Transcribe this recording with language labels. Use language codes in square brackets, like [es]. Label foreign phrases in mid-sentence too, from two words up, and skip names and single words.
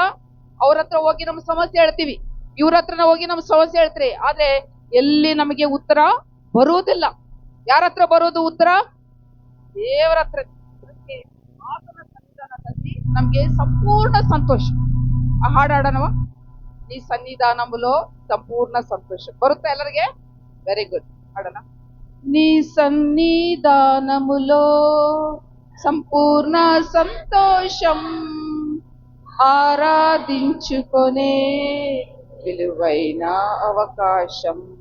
[kn] ಅವ್ರ ಹತ್ರ ಹೋಗಿ ನಮ್ಮ ಸಮಸ್ಯೆ ಹೇಳ್ತೀವಿ, ಇವ್ರ ಹತ್ರ ಹೋಗಿ ನಮ್ಮ ಸಮಸ್ಯೆ ಹೇಳ್ತೀರಿ. ಆದ್ರೆ ಎಲ್ಲಿ ನಮಗೆ ಉತ್ತರ ಬರುವುದಿಲ್ಲ. ಯಾರ ಹತ್ರ ಬರೋದು ಉತ್ತರ? ದೇವರ ಹತ್ರ. ಆತನ ಸನ್ನಿಧಾನದಲ್ಲಿ ನಮ್ಗೆ ಸಂಪೂರ್ಣ ಸಂತೋಷ. ಆ ಹಾಡು ಹಾಡೋಣವ? [te] నీ సన్నిధానములో సంపూర్ణ సంతోషం. [kn] ಬರುತ್ತಾ ಎಲ್ಲರಿಗೆ? [en] very good, ಹಾಡೋಣ. [te] నీ సన్నిధానములో సంపూర్ణ సంతోషం, ఆరాధించుకొనే విలువైన అవకాశం.